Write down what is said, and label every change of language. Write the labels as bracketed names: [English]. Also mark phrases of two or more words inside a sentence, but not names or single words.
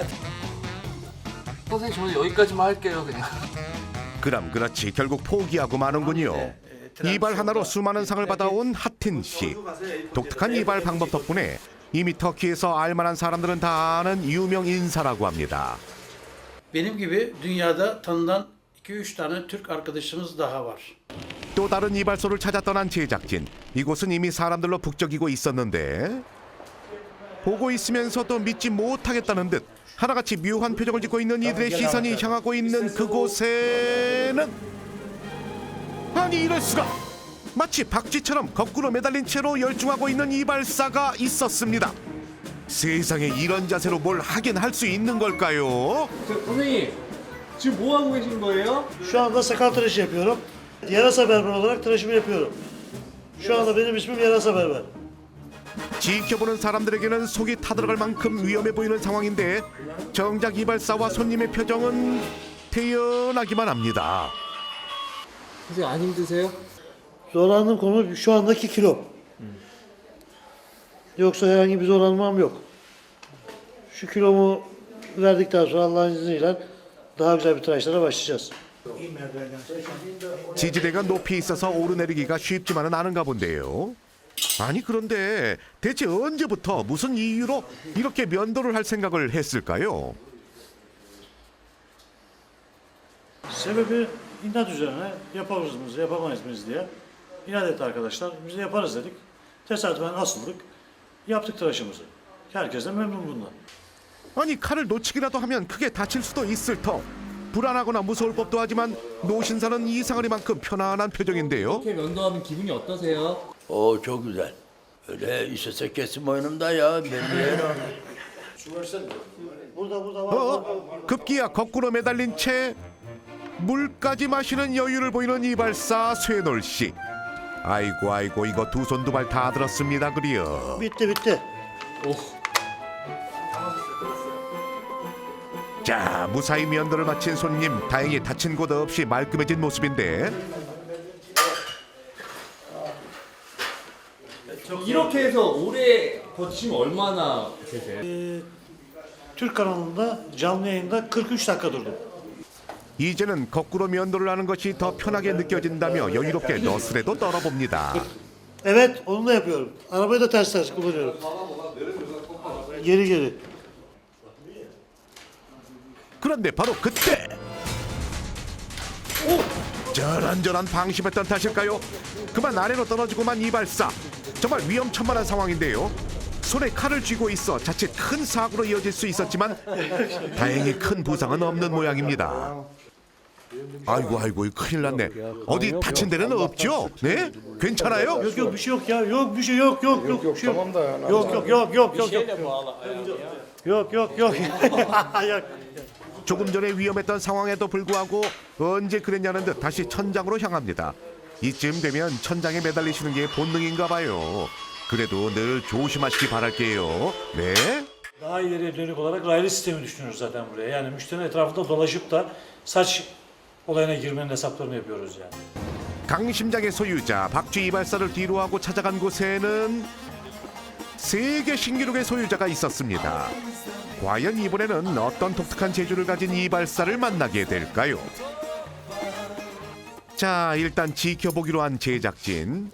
[Korean] 선생님 저는 여기까지만 할게요 그냥. 그럼 그렇지 결국 포기하고 마는군요. 이발 하나로 수많은 상을 받아온 하틴 씨. 독특한 이발 방법 덕분에 이미 터키에서 알만한 사람들은 다 아는 유명 인사라고 합니다. [Turkish] Benim gibi dünyada tanınan 2-3 tane Türk arkadaşımız daha var. [Korean] 또 다른 이발소를 찾아 떠난 제작진. 이곳은 이미 사람들로 북적이고 있었는데 보고 있으면서도 믿지 못하겠다는 듯 하나같이 묘한 표정을 짓고 있는 이들의 시선이 향하고 있는 그곳에는 아니 이럴 수가 마치 박쥐처럼 거꾸로 매달린 채로 열중하고 있는 이발사가 있었습니다. 세상에 이런 자세로 뭘 하긴 할 수 있는 걸까요? 선생님 지금 뭐 하고 계신 거예요? [Turkish] Şu anda sakal tıraşı yapıyorum. Yarasa berber olarak tıraşımı yapıyorum. Şu anda benim ismim Yarasa berber. [Korean] 지켜보는 사람들에게는 속이 타들어갈 만큼 위험해 보이는 상황인데 정작 이발사와 손님의 표정은 태연하기만 합니다. 선생님 안 힘드세요? [Turkish] Zorlandığım konu şu andaki kilo. Yoksa herhangi bir zorlanmam yok. Şu kilomu verdikten sonra Allah'ın izniyle daha güzel bir tıraşlara başlayacağız. [Korean] 지지대가 높이 있어서 오르내리기가 쉽지만은 않은가 본데요. 아니 그런데 대체 언제부터 무슨 이유로 이렇게 면도를 할 생각을 했을까요? [Turkish] Sebebi inat üzerine yaparız mıyız, yapamayız mıyız diye inat etti arkadaşlar. Biz de yaparız dedik. Tesadüfen asıldık. Yaptık tıraşımızı. Herkes de memnun bundan. [Korean] 아니 칼을 놓치기라도 하면 크게 다칠 수도 있을 터 불안하거나 무서울 법도 하지만 노신사는 이상하리만큼 편안한 표정인데요. 이렇게 면도하면 기분이 어떠세요? [Turkish] Çok güzel. Öyle işese kesim boynumda ya. [Korean] 급기야 거꾸로 매달린 채 물까지 마시는 여유를 보이는 이발사 쇠놀 씨. 아이고 이거 두 손 두 발 다 들었습니다 그려. [Turkish] Bitti. [Korean] 자, 무사히 면도를 마친 손님, 다행히 다친 곳 없이 말끔해진 모습인데 이렇게 해서 오래 버티시면 얼마나 되세요? [Turkish] Türk kanalında canlı yayında 43 dakika durdum. [Korean] 이제는 거꾸로 면도를 하는 것이 더 편하게 느껴진다며 여유롭게 너스레도 떨어봅니다. [Turkish] Evet, onu da yapıyorum. Arabayı da ters kullanıyorum. Geri. [Korean] 그런데 바로 그때 저런저런 방심했던 탓일까요? 그만 아래로 떨어지고만 이발사. 정말 위험천만한 상황인데요. 손에 칼을 쥐고 있어 자칫 큰 사고로 이어질 수 있었지만 다행히 큰 부상은 없는 모양입니다. 아이고 큰일 났네. 어디 다친 데는 없죠? 네? 괜찮아요? [Turkish] Yok bir şey yok ya. Yok bir şey yok. Tamam da yani. Yok. [Korean] 조금 전에 위험했던 상황에도 불구하고 언제 그랬냐는 듯 다시 천장으로 향합니다. 이쯤 되면 천장에 매달리시는 게 본능인가 봐요. 그래도 늘 조심하시기 바랄게요. 네? [Turkish] Daha ileriye dönük olarak raylı sistemi düşünüyoruz zaten buraya. Yani müşterinin etrafında dolaşıp da saç olayına girmenin hesaplarını yapıyoruz yani. [Korean] 강심장의 소유자 박쥐 이발사를 뒤로하고 찾아간 곳에는 세계 신기록의 소유자가 있었습니다. 과연 이번에는 어떤 독특한 재주를 가진 이발사를 만나게 될까요? 자, 일단 지켜보기로 한 제작진.